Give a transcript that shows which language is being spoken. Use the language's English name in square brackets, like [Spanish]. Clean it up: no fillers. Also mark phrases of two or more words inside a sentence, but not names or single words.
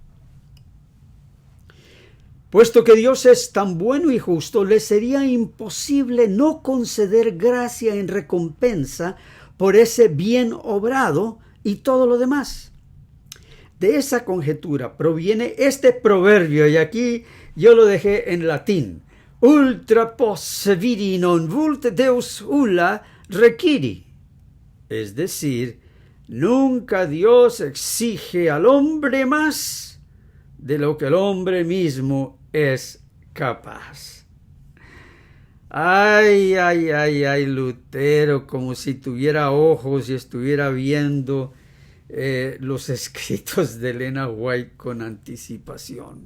[Spanish] Puesto que Dios es tan bueno y justo, le sería imposible no conceder gracia en recompensa por ese bien obrado y todo lo demás. De esa conjetura proviene este proverbio, y aquí yo lo dejé en latín: [Latin] ultra posse vidi non vult Deus ulla requiri. [Spanish] Es decir, nunca Dios exige al hombre más de lo que el hombre mismo es capaz. Ay, ay, ay, ay, Lutero, como si tuviera ojos y estuviera viendo los escritos de Elena White con anticipación.